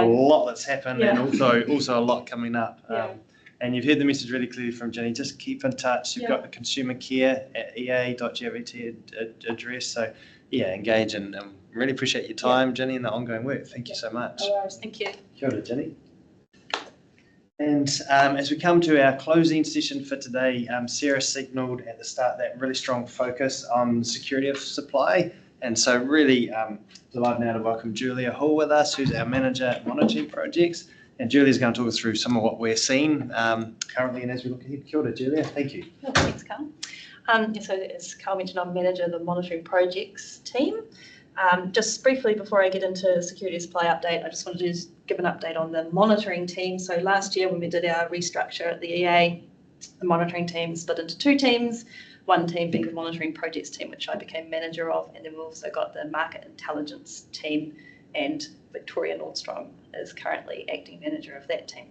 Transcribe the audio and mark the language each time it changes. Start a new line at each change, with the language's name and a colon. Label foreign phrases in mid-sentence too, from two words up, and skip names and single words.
English: lot that's happened and also a lot coming up. Yeah. And you've heard the message really clearly from Jenny. Just keep in touch. You've got the consumer care at ea.gov.t address. So yeah, engage and really appreciate your time, Jenny, and the ongoing work. Thank you so much. No worries, thank you.
Māori: Kia ora,
English: Jenny. And as we come to our closing session for today, Sarah signalled at the start that really strong focus on security of supply. And so really delighted now to welcome Julia Hall with us, who's our manager at monitoring projects. And Julia's going to talk us through some of what we're seeing currently and as we look ahead.
Māori: Kia ora,
English: Julia. Thank you. Oh, thanks, Carl. So as Carl mentioned, I'm manager of the monitoring projects team. Just briefly before I get into security supply update, I just wanted to give an update on the monitoring team. So last year when we did our restructure at the EA, the monitoring team split into two teams, one team being the monitoring projects team, which I became manager of, and then we've also got the market intelligence team, and Victoria Nordstrom is currently acting manager of that team.